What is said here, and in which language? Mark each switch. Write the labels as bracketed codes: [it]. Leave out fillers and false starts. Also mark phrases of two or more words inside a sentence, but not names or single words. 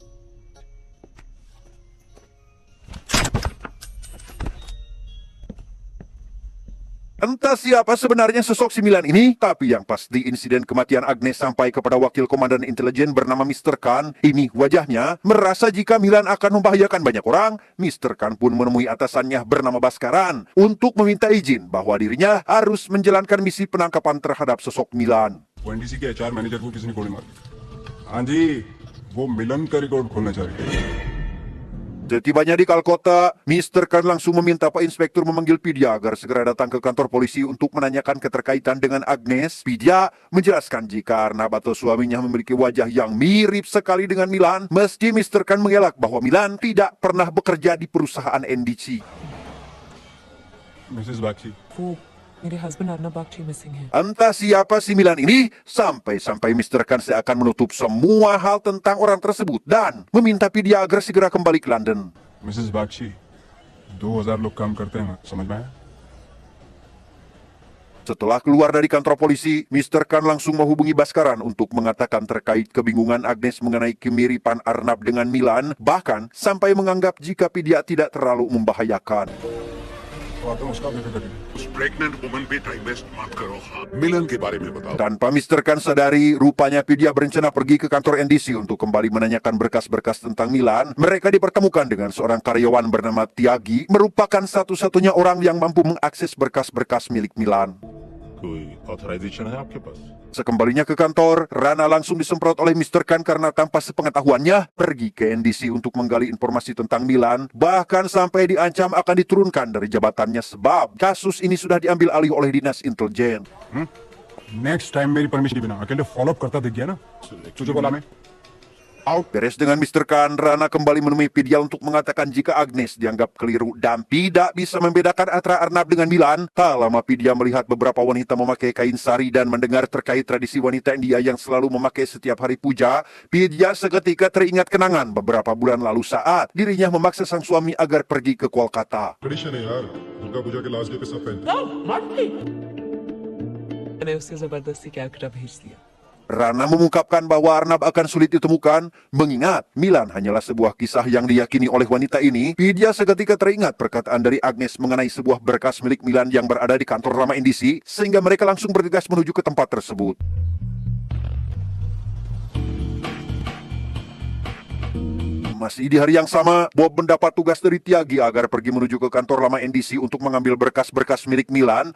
[id] Entah siapa sebenarnya sosok si Milan ini, tapi yang pasti insiden kematian Agnes sampai kepada wakil komandan intelijen bernama Mr. Khan. Ini wajahnya merasa jika Milan akan membahayakan banyak orang. Mr. Khan pun menemui atasannya bernama Baskaran untuk meminta izin bahwa dirinya harus menjalankan misi penangkapan terhadap sosok Milan. [hi] वो एनडीसी के [en] HR manager [hi] को किसी ने गोली मार दी हाँ जी वो मिलन का रिकॉर्ड खोलना चाह रही है [id] Setibanya di Kalkota, Mr. Khan langsung meminta Pak Inspektur memanggil Pidia agar segera datang ke kantor polisi untuk menanyakan keterkaitan dengan Agnes. Pidia menjelaskan jika Arnab atau suaminya memiliki wajah yang mirip sekali dengan Milan, meski Mr. Khan mengelak bahwa Milan tidak pernah bekerja di perusahaan NDC. [hi] मिसेस बागची वो मेरे husband Arnab Bakshi missing है. [id] Entah siapa si Milan ini, sampai-sampai Mr. Khan seakan menutup semua hal tentang orang tersebut dan meminta Pidia agar segera kembali ke London. [hi] मिसेस बागची 2000 लोग काम करते हैं समझ में आया [id] Setelah keluar dari kantor polisi, Mr. Khan langsung menghubungi Baskaran untuk mengatakan terkait kebingungan Agnes mengenai kemiripan Arnab dengan Milan, bahkan sampai menganggap jika Pidia tidak terlalu membahayakan. [hi] तो आता हूँ उसका बेफिक्र करिए उस [en] pregnant woman [hi] पे [en] time waste [hi] मत करो. मिलन के बारे में बताओ. [id] Tanpa Mr. Khan sadari, rupanya Pidia berencana pergi ke kantor NDC untuk kembali menanyakan berkas-berkas tentang Milan. Mereka dipertemukan dengan seorang karyawan bernama Tiagi, merupakan satu-satunya orang yang mampu mengakses berkas-berkas milik Milan. [hi] कोई ऑथराइजेशन है आपके पास [id] Sekembalinya ke kantor, Rana langsung disemprot oleh Mr. Khan karena tanpa sepengetahuannya pergi ke NDC untuk menggali informasi tentang Milan, bahkan sampai diancam akan diturunkan dari jabatannya sebab kasus ini sudah diambil alih oleh dinas intelijen. [en] next time [hi] मेरी परमिशन के बिना अकेले [en] follow up [hi] करता दिख गया ना तुझे बोला मैं [id] Beres dengan Mr. Khan, Rana kembali menemui Pidia untuk mengatakan jika Agnes dianggap keliru dan tidak bisa membedakan antara Arnab dengan Milan. Tak lama Pidia melihat beberapa wanita memakai kain sari dan mendengar terkait tradisi wanita India yang selalu memakai setiap hari puja. Pidia seketika teringat kenangan beberapa bulan lalu saat dirinya memaksa sang suami agar pergi ke Kolkata. [hi] ट्रेडिशन है यार, दुर्गा पूजा के [en] last day [hi] पे सब पहनते मैंने उसे जबरदस्ती कैलकाटा भेज दिया. [id] Rana mengungkapkan bahwa Arnab akan sulit ditemukan, mengingat Milan hanyalah sebuah kisah yang diyakini oleh wanita ini. Pidia seketika teringat perkataan dari Agnes mengenai sebuah berkas milik Milan yang berada di kantor lama NDC, sehingga mereka langsung bergegas menuju ke tempat tersebut. Masih di hari yang sama, Bob mendapat tugas dari Tiagi agar pergi menuju ke kantor lama NDC untuk mengambil berkas-berkas milik Milan.